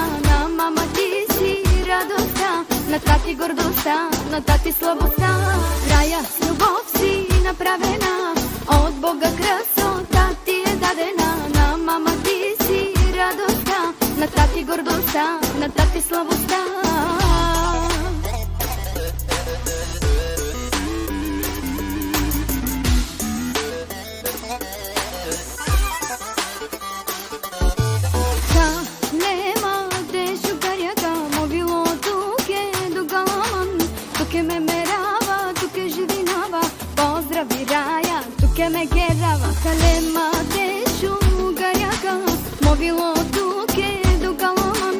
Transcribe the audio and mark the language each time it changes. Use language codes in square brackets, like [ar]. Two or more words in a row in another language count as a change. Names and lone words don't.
[bg] На мама ти си радостта, на тати гордостта, на тати слабостта. Рая с любов си направена, от Бога красота ти е дадена. На мама ти си радостта, на тати гордостта, на тати слабостта. [rom] Tuke me gerava, kalema te shugaraka, movilo tuke do galaman.